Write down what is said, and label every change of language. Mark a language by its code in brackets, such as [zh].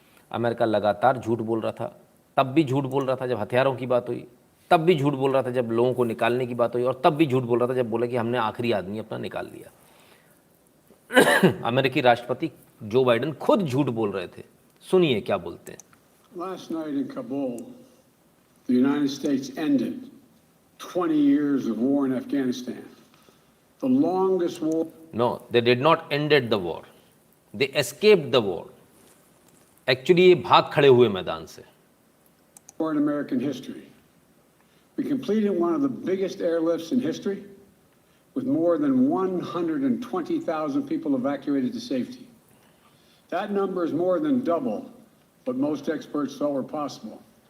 [hi] America लगातार झूठ बोल रहा था, तब भी झूठ बोल रहा था जब हथियारों की बात हुई, तब भी झूठ बोल रहा था जब लोगों को निकालने की बात हुई, और तब भी झूठ बोल रहा था जब बोला कि हमने आखिरी आदमी अपना निकाल लिया। अमेरिकी राष्ट्रपति जो बाइडेन खुद झूठ बोल रहे थे। सुनिए क्या बोलते हैं। [en] Last night in Kabul, the United States ended 20 years of war in Afghanistan. The longest war. No, they did not ended the war. They escaped the war. [hi] Actually, ये भाग खड़े हुए मैदान से। [en] War in American history. We completed one of the biggest airlifts in history, with more than 120,000 people evacuated to safety. That number is more than double what most experts thought were possible.